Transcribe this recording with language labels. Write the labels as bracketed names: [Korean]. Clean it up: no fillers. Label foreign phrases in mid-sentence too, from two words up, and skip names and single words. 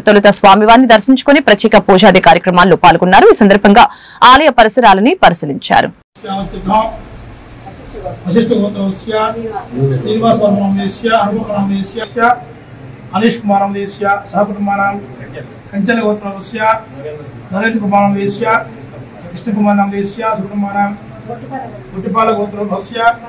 [Telugu] తొలుత స్వామివారిని దర్శించుకుని ప్రత్యేక పూజాది కార్యక్రమాల్లో పాల్గొన్నారు. ఈ సందర్భంగా ఆలయ పరిసరాలని పరిశీలించారు. [Sanskrit] अनिश कुमार सहकुटुंबानां कंचन गोत्रस्य नरेंद्र कुमार कृष्ण कुमार सुकुटुंबानां गुट्टिपाल गोत्रस्य